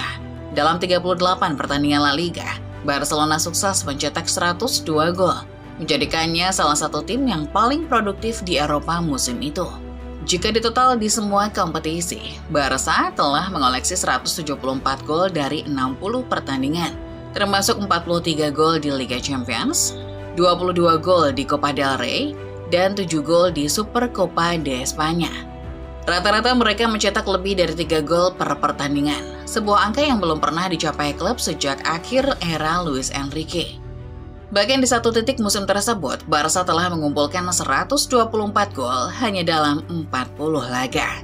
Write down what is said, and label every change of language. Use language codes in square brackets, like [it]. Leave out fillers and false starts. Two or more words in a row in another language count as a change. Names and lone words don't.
[id] Dalam 38 pertandingan La Liga, Barcelona sukses mencetak 102 gol, menjadikannya salah satu tim yang paling produktif di Eropa musim itu. Jika ditotal di semua kompetisi, Barca telah mengoleksi 174 gol dari 60 pertandingan, termasuk 43 gol di Liga Champions, 22 gol di Copa del Rey, dan 7 gol di Supercopa de España. Rata-rata mereka mencetak lebih dari 3 gol per pertandingan, sebuah angka yang belum pernah dicapai klub sejak akhir era Luis Enrique. Bahkan di satu titik musim tersebut, Barca telah mengumpulkan 124 gol hanya dalam 40 laga.